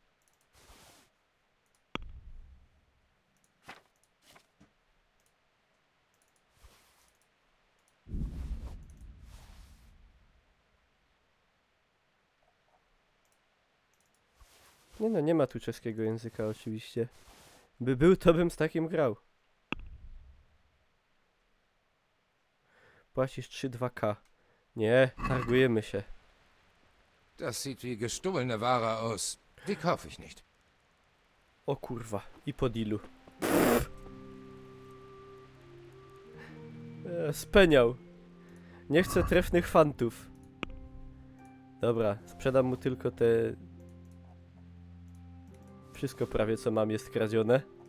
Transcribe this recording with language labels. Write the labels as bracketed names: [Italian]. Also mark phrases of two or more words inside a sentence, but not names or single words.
[Polish] Nie no, nie ma tu czeskiego języka oczywiście. By był, to bym z takim grał. Płacisz 3,2K. Nie, targujemy się. [German] Das sieht wie gestohlene Ware aus. Die kaufe ich nicht. [Polish] O kurwa, i po dealu. Speniał. Nie chcę trefnych fantów. Dobra, sprzedam mu tylko te... Wszystko prawie co mam jest kradzione.